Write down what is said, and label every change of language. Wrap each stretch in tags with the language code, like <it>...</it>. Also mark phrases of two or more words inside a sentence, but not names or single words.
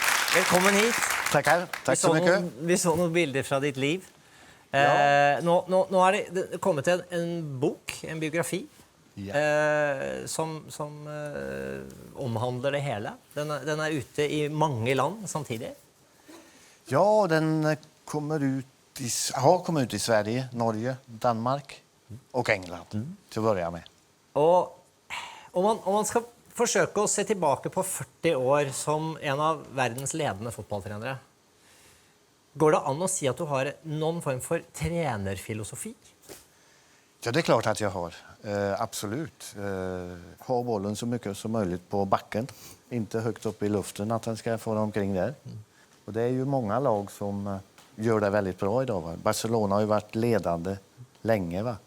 <no>Velkommen hit.</no> <sv>Tackar. Tack så mycket.</sv> <no>Vi så noen bilder fra ditt liv. Nå det kommet en bok, en biografi, som omhandler det hele. Den ute i mange land samtidig.</no> <sv>Ja, den har kommit ut i Sverige, Norge, Danmark och England till att börja med.</sv> <no>Og om man skal forsøke å se tilbake på 40 år som en av verdens ledende fotballtrenere, går det an å si at du har noen form for trenerfilosofi?</no> <sv>Ja, det är klart att jag har. Absolut. Ha bollen så mycket som möjligt på backen. Inte högt upp i luften att den ska få omkring där. Och det är ju många lag som gör det väldigt bra idag. Va? Barcelona har ju varit ledande länge, va?</sv>